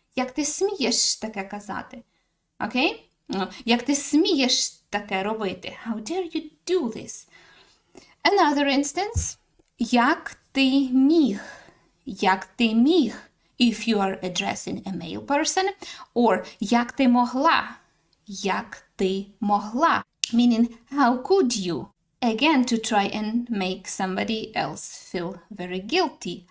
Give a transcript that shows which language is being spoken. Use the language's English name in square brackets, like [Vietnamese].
[Ukrainian] Як ти смієш таке казати? Okay? Як ти смієш таке робити? [English] How dare you do this? Another instance. [Ukrainian] Як ти міг? Як ти міг? [English] If you are addressing a male person. [Ukrainian] Or як ти могла? [English] Як ти могла? Meaning, how could you? Again, to try and make somebody else feel very guilty.